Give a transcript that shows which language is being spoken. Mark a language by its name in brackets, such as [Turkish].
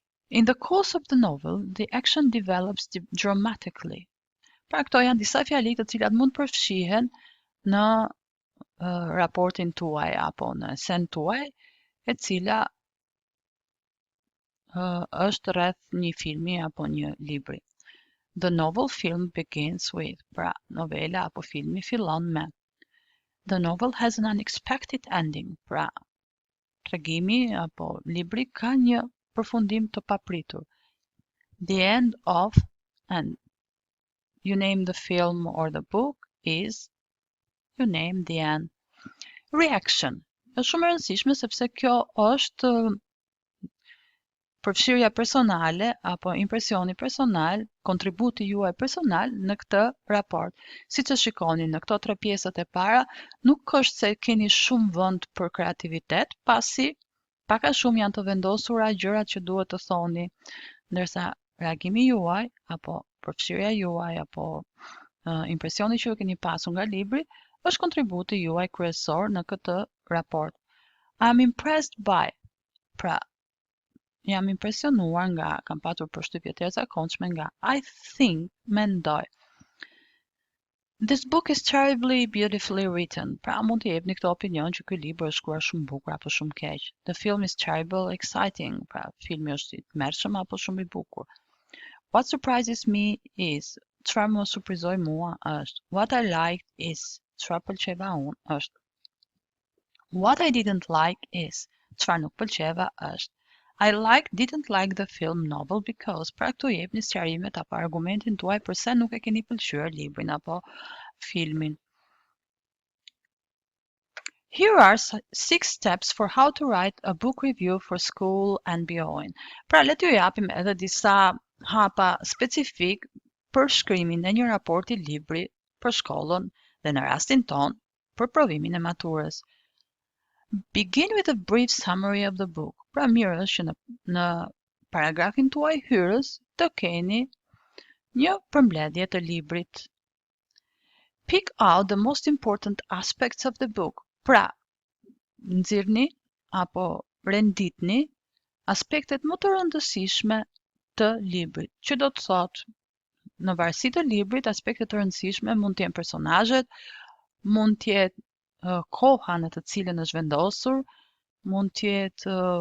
[English] In the course of the novel, the action develops dramatically. [Albanian] Pra këto janë disa fjali të cilat mund përfshihen në raportin tuaj apo në esen tuaj, e cila është rreth një filmi apo një libri. [English] The novel film begins with, [Albanian] pra novela apo filmi fillon me. [English] The novel has an unexpected ending, [Albanian] pra tregimi apo libri ka një përfundim të papritur. [English] The end of, and you name the film or the book, is, you name the end. Reaction. [Albanian] Është shumë e rëndësishme sepse kjo është përfshirja personale apo impresioni personal, kontributi juaj personal në këtë raport. Siç e shikoni në këto 3 pjesët e para, nuk është se keni shumë vend për kreativitet, pasi pak a shumë janë të vendosura gjërat që duhet të thoni, ndërsa reagimi juaj apo përfshirja juaj apo impresioni që ju keni pasur nga libri është kontributi juaj kryesor në këtë raport. [English] I'm impressed by, [Albanian] pra jam impresionuar nga, kam patur përshtypje të jashtëzakonshme nga, [English] I think, [Albanian] mendoj. [English] This book is terribly beautifully written. [Albanian] Pra mund të jepni këtë opinion që ky libër është shkruar shumë bukur apo shumë keq. [English] The film is terrible exciting. [Albanian] Pra filmi është i tmerrshëm apo shumë i bukur. [English] What surprises me is, [Albanian] çfarë më surprizoi mua është, [English] what I liked is, [Albanian] çfarë pëlqeva unë është. [English] What I didn't like is, [Albanian] çfarë nuk pëlqeva është. [English] Didn't like the film novel because, [Albanian] pra këtu jepni sqarimet apo argumentin tuaj përse nuk e keni pëlqyer librin apo filmin. [English] Here are 6 steps for how to write a book review for school and beyond. [Albanian] Pra le t'ju japim edhe disa hapa specifik për shkrimin e një raporti libri për shkollën dhe në rastin ton për provimin e maturës. [English] Begin with a brief summary of the book. [Albanian] Pra mirë është që në paragrafin tuaj hyrës të keni një përmbledhje të librit. [English] Pick out the most important aspects of the book. [Albanian] Pra, nxirrni apo renditni aspektet më të rëndësishme të librit, që do të thotë në varësi të librit, aspektet të rëndësishme mund të jenë personazhet, mund të jetë koha në të cilën është vendosur, mund të jetë